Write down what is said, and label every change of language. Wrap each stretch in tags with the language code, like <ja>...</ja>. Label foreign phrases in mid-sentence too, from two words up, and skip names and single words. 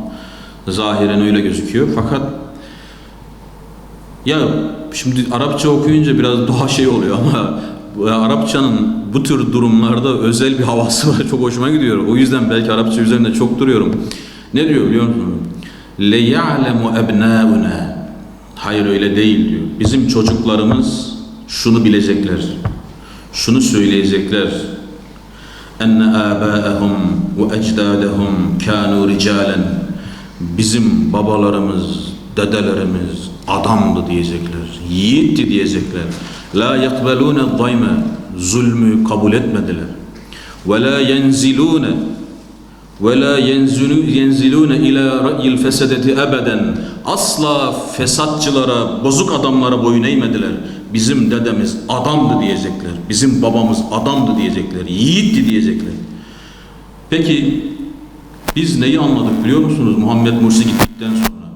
<tr>Zahiren öyle gözüküyor. Fakat ya şimdi Arapça okuyunca biraz daha şey oluyor ama Arapçanın bu tür durumlarda özel bir havası var. Çok hoşuma gidiyor. O yüzden belki Arapça üzerinde çok duruyorum. Ne diyor biliyor musun?</tr> <ar>لَيَعْلَمُ أَبْنَاؤُنَا.</ar> <tr>Hayır öyle değil diyor. Bizim çocuklarımız şunu bilecekler. Şunu söyleyecekler.</tr> <ar>اَنَّ آبَاءَهُمْ وَاَجْدَادَهُمْ كَانُوا رِجَالًا.</ar> <tr>Bizim babalarımız, dedelerimiz adamdı diyecekler. Yiğitti diyecekler.</tr> <ar>لَا يَقْبَلُونَ الظَّيْمَ.</ar> <tr>Zulmü kabul etmediler.</tr> <ar>وَلَا يَنْزِلُونَ إلى رأي الفسدة أبدا.</ar> <tr>Asla fesatçılara, bozuk adamlara boyun eğmediler. Bizim dedemiz adamdı diyecekler. Bizim babamız adamdı diyecekler. Yiğitti diyecekler. Peki biz neyi anladık biliyor musunuz Muhammed Mursi gittikten sonra?</tr>